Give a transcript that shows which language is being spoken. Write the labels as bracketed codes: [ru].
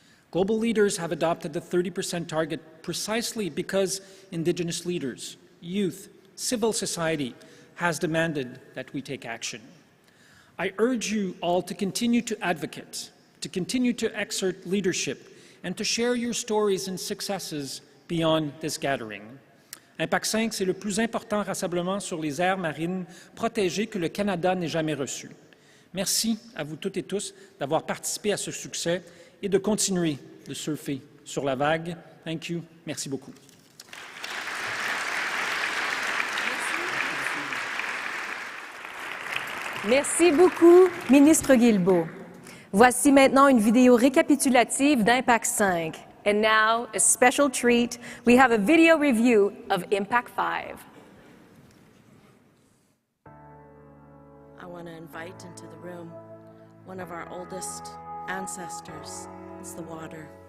[en] Global leaders have adopted the 30% target precisely because Indigenous leaders, youth, civil society has demanded that we take action. I urge you all to continue to advocate, to continue to exert leadership, and to share your stories and successes beyond this gathering. [fr] IMPAC5, c'est le plus important rassemblement sur les aires marines protégées que le Canada n'ait jamais reçu. Merci à vous toutes et tous d'avoir participé à ce succès et de continuer de surfer sur la vague. [en] Thank you. [fr] Merci beaucoup. Merci beaucoup, ministre Guilbeault. Voici maintenant une vidéo récapitulative d'IMPAC5. [en] And now, a special treat, we have a video review of IMPAC5. I want to invite into the room one of our oldest ancestors. It's the water.